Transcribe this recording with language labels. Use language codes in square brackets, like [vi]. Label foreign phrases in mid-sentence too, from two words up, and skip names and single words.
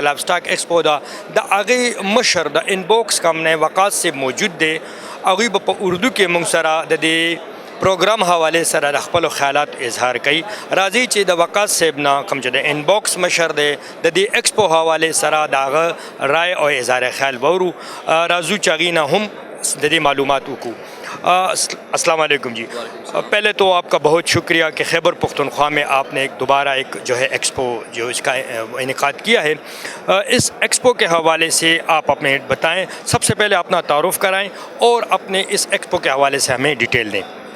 [ps] لایف سټاک ایکسپو دا د هغې مشر د انباکس کمپنۍ وقاص صاحب موجود دی هغوی به په اردو کې مونږ سره د دې پروګرام حواله سره د خپلو خیالات اظهار کوي راځي چې د وقاص صاحب نه کوم چې د انباکس مشر دی د دې ایکسپو حواله سره د هغه رای او اظهار خیال وورو راځو چې هغې نه هم د دې معلومات وکړو [ur] السلام علیکم جی پہلے تو آپ کا بہت شکریہ کہ خیبر پختونخوا میں آپ نے دوبارہ ایک جو ہے ایکسپو جو اس کا انعقاد کیا ہے اس ایکسپو کے حوالے سے آپ اپنے بتائیں سب سے پہلے اپنا تعارف کرائیں اور اپنے اس ایکسپو کے حوالے سے ہمیں ڈیٹیل دیں